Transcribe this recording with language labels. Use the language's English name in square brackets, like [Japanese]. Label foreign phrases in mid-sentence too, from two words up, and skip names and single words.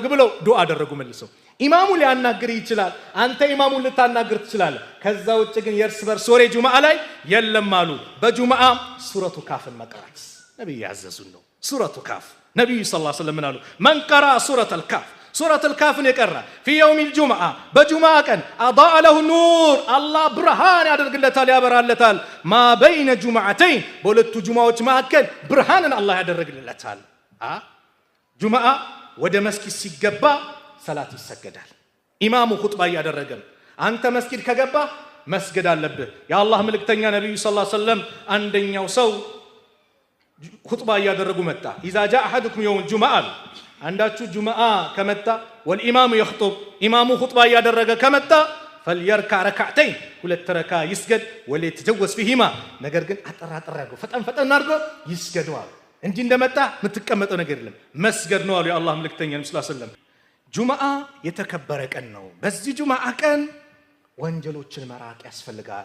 [Amharic] ብለው ዱዓ አደረጉ መልሰው ኢማሙ ሊያናግር ይችላል አንተ ኢማሙን ልታናግር ትችላለህ ከዛ ውጭ ግን የርስ በርስ ወሬ ጁማዓ ላይ የለም አሉ በጁማዓ ሱረቱ ካፍን መቅራት ነብዩ ያዘዙን ነው ሱረቱ ካፍ ነብዩ [Arabic] صلى الله عليه وسلم [Amharic] አሉ ማን ቀራ ሱረቱል ካፍ ሱረቱል ካፍን የቀራ [Arabic] في يوم الجمعه [Amharic] በጁማዓ ቀን [Arabic] اضاء له النور الله [Amharic] ብርሃን ያደርግለታል ያበራለታል [Arabic] ما بين جمعتين [Amharic] በሁለቱ ጁማዓዎች መካከል ብርሃንን አላህ ያደርግለታል ጁማዓ ወደ መስጊድ ሲገባ ሰላት ይሰገዳል ኢማሙ ኹጥባ ያደረገም አንተ መስጊድ ከገባ መስገድ አለብህ የአላህ መልእክተኛ ነብዩ [Arabic] صلى الله عليه وسلم [Amharic] አንደኛው ሰው ኹጥባ ያደረጉ መጣ [Arabic] اذا جاء احدكم يوم الجمعه [Amharic] አንዳችሁ ጁማዓ ከመጣ [Arabic] والامام يخطب [Amharic] ኢማሙ ኹጥባ ያደረገ ከመጣ [Arabic] فليركع ركعتين [Amharic] ሁለት ረካ ይስገድ [Arabic] وليتجوز فيهما [Amharic] ነገር ግን አጠራጠር ያርገው ፈጠን አድርጎ ይስገደዋል እንጂ እንደመጣ የምትቀመጠው ነገር የለም መስገድ ነው አሉ የአላህ መልእክተኛ [Arabic] صلى الله عليه وسلم [Amharic] ጁማዓ የተከበረ ቀን ነው በዚህ ጁማዓ ቀን ወንጀሎችን መራቅ ያስፈልጋል